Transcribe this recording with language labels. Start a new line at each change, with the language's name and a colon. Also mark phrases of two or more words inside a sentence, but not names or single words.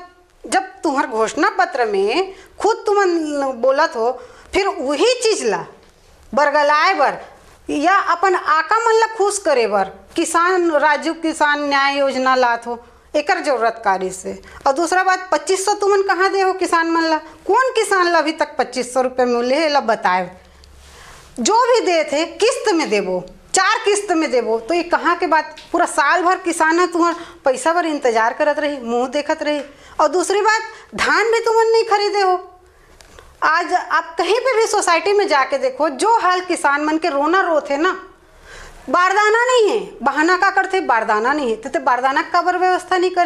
Chhattisgarhi: जब तुम्हार घोषणा पत्र में खुद तुम बोलत हो, फिर वही चीज ला बरगलाए बर या अपन आका मन ला खुश करे बर किसान राजू किसान न्याय योजना लात हो, एकर जरूरत कारी से। और दूसरा बात, 2500 तुमन कहाँ दे हो किसान मन ला? कौन किसान ला अभी तक 2500 रुपये मिले है ला बताए? जो भी दे थे किस्त में देबो, 4 किस्त में देबो, तो ये कहाँ के बात? पूरा साल भर किसान है तुम्हार पैसा भर इंतजार करत रही, मुंह देखत रही। और दूसरी बात, धान भी तुमन नहीं खरीदे हो। आज आप कहीं पे भी सोसाइटी में जाके देखो, जो हाल किसान मन के रोना रोते ना, बारदाना नहीं है, बहाना का करते बारदाना नहीं है, तो बारदाना का बर व्यवस्था नहीं करे।